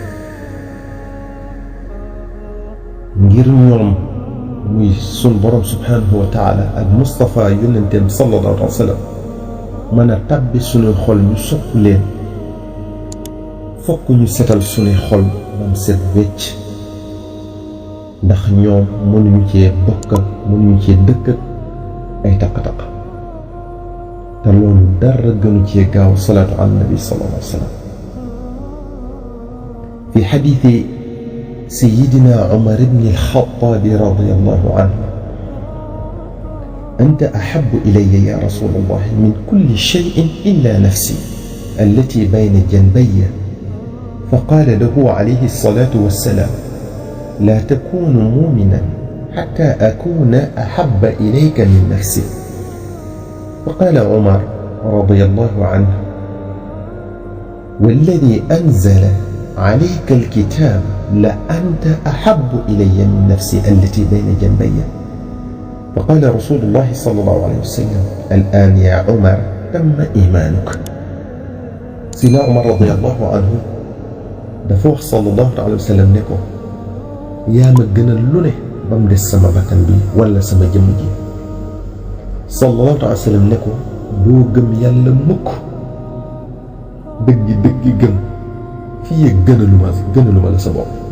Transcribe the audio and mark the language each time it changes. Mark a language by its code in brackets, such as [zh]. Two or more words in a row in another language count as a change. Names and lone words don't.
[wo] ngir ñoom muy sunu borom [ar] سبحانه وتعالى [wo] ak Mustafa yonenteem [ar] صلى الله عليه وسلم [wo] mën a tàbbi sunuy xol ñu sopp leen, fokk ñu setal sunuy xol ba mu set wecc, ndax ñoom mënuñu cee bokk, mënuñu cee dëkk ay taq-taq. te loolu dara gënu cee gaaw [ar] صلاة على النبي صلى الله عليه وسلم. في حديث سيدنا عمر بن الخطاب رضي الله عنه: أنت أحب إلي يا رسول الله من كل شيء إلا نفسي التي بين جنبي. فقال له عليه الصلاة والسلام: لا تكون مؤمنا حتى أكون أحب إليك من نفسي. فقال عمر رضي الله عنه: والذي أنزل عليك الكتاب لأنت أحب إلي من نفسي التي بين جنبي. فقال رسول الله صلى الله عليه وسلم: الآن يا عمر تم إيمانك. سيدنا عمر رضي الله عنه [wo] dafa wax [ar] صلى الله عليه وسلم [wo] ne ko: yaa ma gënal lu ne ba mu des sama bakkan bi wala sama jëmm ji. [ar] صلى الله عليه وسلم [wo] ne ko: doo gëm yàlla mukk dëggi dëggi gëm fii ak gënaluma la sa bopp.